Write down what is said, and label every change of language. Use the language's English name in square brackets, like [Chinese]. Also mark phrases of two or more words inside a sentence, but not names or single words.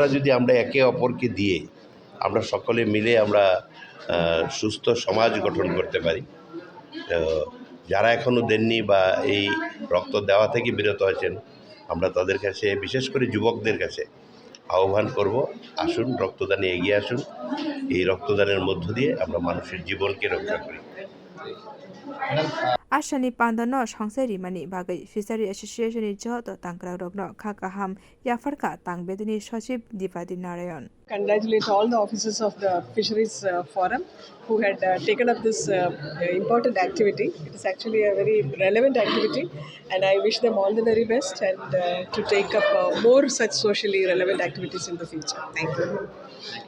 [Bangla] যদি আমরা একে অপরকে দিয়ে আমরা সকলে মিলে আমরা সুস্থ সমাজ গঠন করতে পারি যারা এখনও দেননি বা এই রক্ত দেওয়া থেকে বিরত আছেন আমরা তাদের কাছে বিশেষ করে যুবকদের কাছে আহ্বান করব আসুন রক্তদানে এগিয়ে আসুন এই রক্তদানের মধ্য দিয়ে আমরা মানুষের জীবনকে রক্ষা করি [Kok Borok] Ashani pandano Thwirimani bagai [English] fishery association [Kok Borok] joto tangkrakrog khakaham yafarka tang bedekni sochiv dipadi narayan [English] Congratulate all the officers of the fisheries forum who had taken up this important activity. It is actually a very relevant activity and I wish them all the very best and to take up more such socially relevant activities in the future.